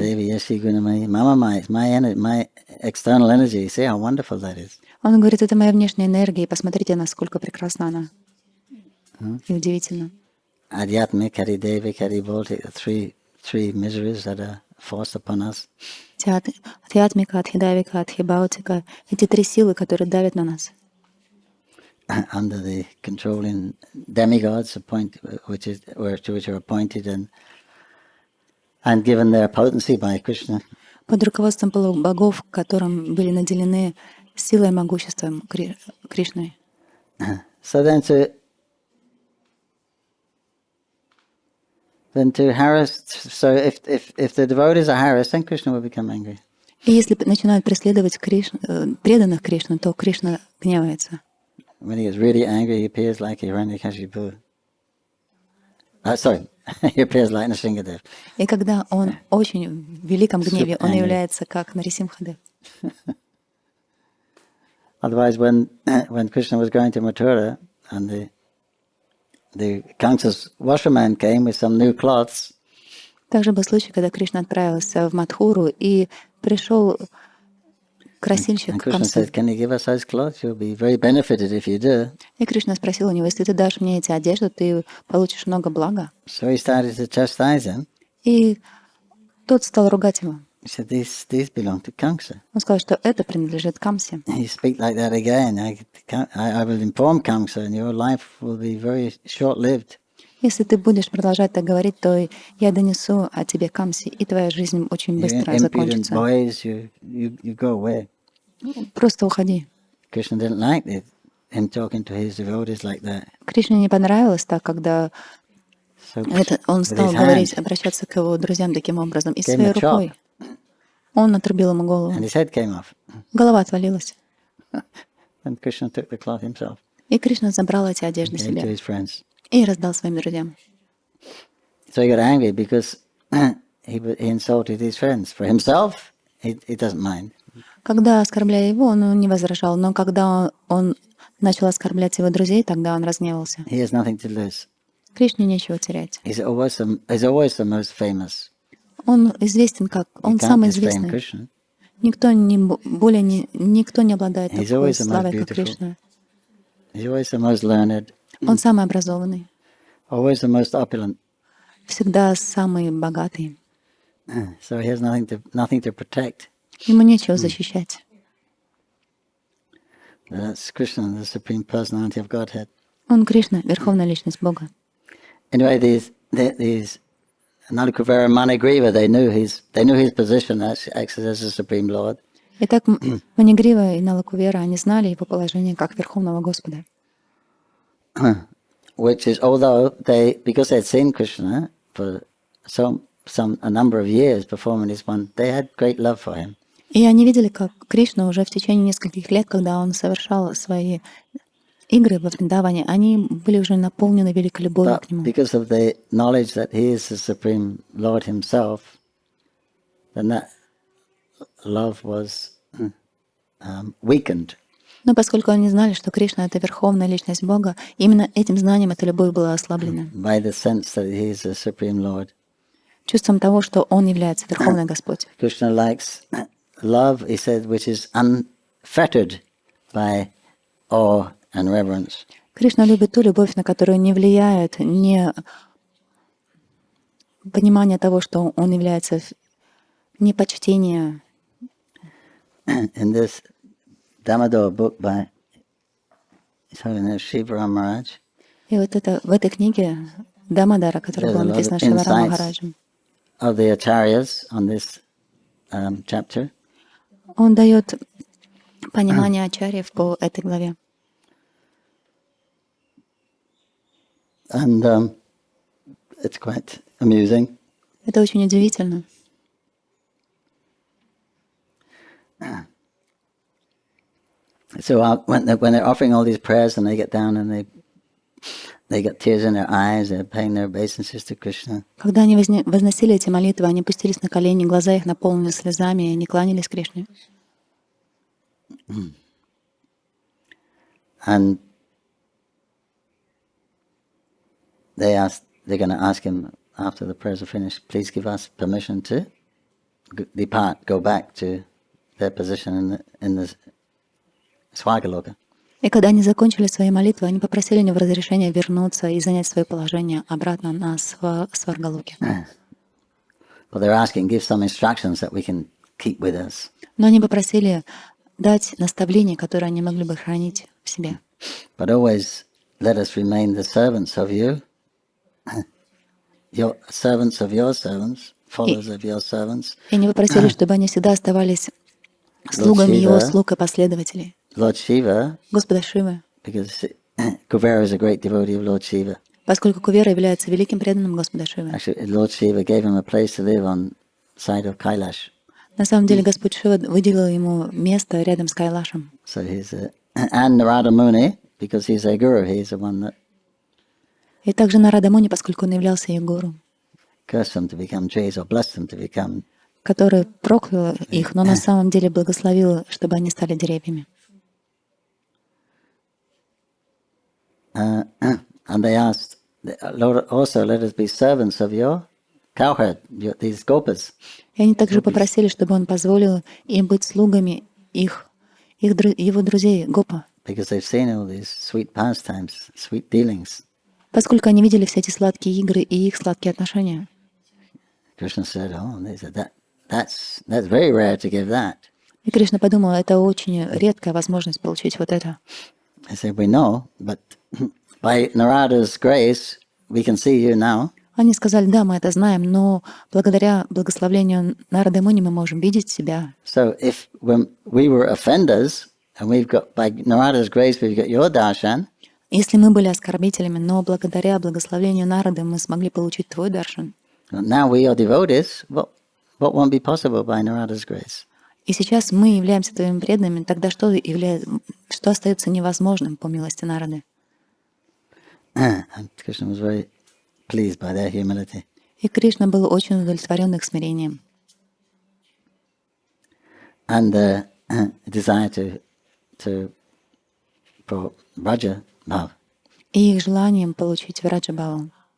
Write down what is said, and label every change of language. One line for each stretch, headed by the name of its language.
Sanskrit: Devi Yeshi Gunamai, Mama Mai,
English: it's my external energy. See how wonderful that is.
Russian: Он говорит, это моя внешняя энергия, и посмотрите, насколько прекрасна она. И удивительно.
English: Adhyatmik, Hari Devik, Hari Voltik, the three miseries that are forced upon us.
Russian: Адхиатмика, адхидавика, адхибаутика — эти три силы, которые давят на нас.
English: Under the controlling demigods, which are appointed and given their potency by Krishna.
Russian: Под руководством полубогов, которым были наделены силой и могуществом Кришны.
English: So then to harass, so if the devotees are harassed, then Krishna will become angry.
Russian: И если начинают преследовать преданных Кришны, то Кришна гневается.
English: When he gets really angry, he appears like Hiranyakashipu. Sorry, he appears like Nrsimhadev.
Russian: И когда он очень в великом гневе, он является как Нарисимхадев.
English: Otherwise, when Krishna was going to Mathura and the Kamsa's washerman came with some new cloths.
Russian: Также был случай, когда Кришна отправился в Мадхуру и пришел красильщик Камсы. И Кришна спросил у него, если ты дашь мне эти одежды, ты получишь много блага.
English: So he started to chastise him.
Russian: И тот стал ругать его.
English: He said, these belong to Kamsa.
Russian: Он сказал, что это принадлежит Камсе.
English: You speak like that again, I will inform Kamsa, and your life will be very short-lived.
Russian: Если ты будешь продолжать так говорить, то я донесу о тебе Камсе, и твоя жизнь очень быстро закончится.
English: Boys, you go away.
Russian: Просто уходи.
English: Krishna didn't like him talking to his devotees like that.
Russian: Кришне не понравилось так, когда он стал говорить, обращаться к его друзьям таким образом, и своей рукой он отрубил ему голову.
English: And his head came off.
Russian: Голова отвалилась.
English: And Krishna took the cloth himself.
Russian: И Кришна забрал эти одежды
English: Gave to
Russian: себе
English: his friends.
Russian: и раздал своим друзьям.
English: So he got angry because he insulted his friends. For himself, he doesn't mind.
Russian: Когда оскорбляя его, он не возражал, но когда он начал оскорблять его друзей, тогда он разгневался.
English: He has nothing to lose.
Russian: Кришне нечего терять.
English: He's always the most famous.
Russian: Он известен как, он самый известный. Никто не обладает такой славой, как Кришна.
English: He's always the most learned.
Russian: Он самый образованный.
English: Always the most opulent.
Russian: Всегда самый богатый.
English: So he has nothing to protect.
Russian: Ему нечего защищать.
English: That's Krishna, the Supreme Personality of Godhead.
Russian: Он Кришна, Верховная Личность Бога.
English: Anyway, these Nalakuvara and Manigriva, they knew his position as the Supreme Lord.
Russian: Итак, Манигрива и Налакувера, они знали его положение как Верховного Господа.
English: Which is, because they had seen Krishna for a number of years performing this one, they had great love for him.
Russian: И они видели, как Кришна уже в течение нескольких лет, когда он совершал свои игры во Вриндаване, они были уже наполнены великой любовью к нему.
English: Because of the knowledge that he is the Supreme Lord himself, then that love was weakened.
Russian: Но поскольку они знали, что Кришна — это Верховная Личность Бога, именно этим знанием эта любовь была ослаблена.
English: By the sense that he is the Supreme Lord.
Russian: Чувством того, что Он является Верховный Господь.
English: Krishna likes love, he said, which is unfettered by awe and reverence.
Russian: Кришна любит ту любовь, на которую не влияет не понимание того, что Он является, не почтение.
English: In this Damodar book by His Holiness Shiva Maharaj,
Russian: и вот это в этой книге Дамодара, которая была написана Шриварам Махараджем,
English: of the acharyas on this chapter.
Russian: Он дает понимание ачарьев по этой главе.
English: And it's quite amusing.
Russian: Это очень удивительно.
English: So when they're offering all these prayers and they get down and they they got tears in their eyes, they're paying their obeisances to Krishna.
Russian: Когда они возносили эти молитвы, они пустились на колени, глаза их наполнились слезами, и они кланялись Кришне.
English: And they're going to ask him after the prayers are finished, please give us permission to depart, go back to their position in the Swargaloka.
Russian: И когда они закончили свои молитвы, они попросили у него разрешения вернуться и занять свое положение обратно на Сваргалоке.
English: Well, they're asking, give some instructions that we can keep with us.
Russian: Но они попросили дать наставления, которые они могли бы хранить в себе.
English: But always let us remain the servants of you, your servants of your servants, followers of your servants.
Russian: И они попросили, чтобы они всегда оставались слугами его слуг и последователей.
English: Lord Shiva,
Russian: Господа Шивы,
English: because Kuvera is a great devotee of Lord Shiva.
Russian: поскольку Кувера является великим преданным Господа Шивы.
English: Actually, Lord Shiva gave him a place to live on side of Kailash.
Russian: На самом деле Господь Шива выделил ему место рядом с Кайлашем.
English: So he's and Narada Muni, because he's a guru, he's the one that
Russian: И также Нарада Муни, поскольку он являлся их гуру,
English: cursed them to become trees or blessed them to become.
Russian: который проклял их, но на самом деле благословил, чтобы они стали деревьями.
English: And they asked, Lord, also let us be servants of your cowherd, these gopas.
Russian: И они также попросили, чтобы он позволил им быть слугами его друзей Гопа,
English: Because they've seen all these sweet pastimes, sweet dealings.
Russian: поскольку они видели все эти сладкие игры и их сладкие отношения.
English: Krishna said, oh, they said, that's very rare to give that.
Russian: И Кришна подумал, это очень редкая возможность получить вот это.
English: I said, we know, but by Narada's grace, we can see you now.
Russian: Они сказали, да, мы это знаем, но благодаря благословлению Нарады Муни мы можем видеть себя.
English: So if when we were offenders, and we've got, by Narada's grace, we've got your darshan,
Russian: Если мы были оскорбителями, но благодаря благословению Нарады мы смогли получить твой даршан.
English: now we are devotees, what won't be possible by Narada's grace?
Russian: И сейчас мы являемся твоими преданными, тогда что остается невозможным по милости Нарады?
English: And Krishna was very pleased by their humility.
Russian: И Кришна был очень удовлетворен их смирением.
English: And the desire for Raja Bhav.
Russian: И их желанием получить Враджа-бхаву.